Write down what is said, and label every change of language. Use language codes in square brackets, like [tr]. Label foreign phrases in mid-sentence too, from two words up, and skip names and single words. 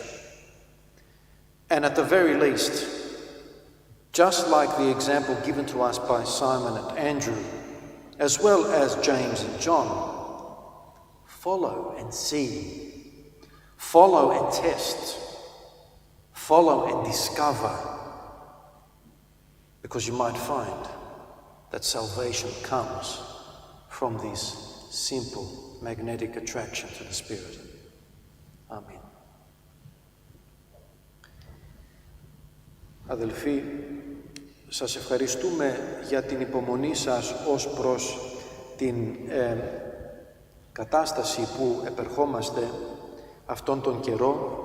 [en] And at the very least, just like the example given to us by Simon and Andrew, as well as James and John, follow and see, follow and test, follow and discover, because you might find that salvation comes from this simple magnetic attraction to the Spirit. Amen. [el] Αδελφοί, σας ευχαριστούμε για την υπομονή σας ως προς την κατάσταση που επερχόμαστε αυτόν τον καιρό.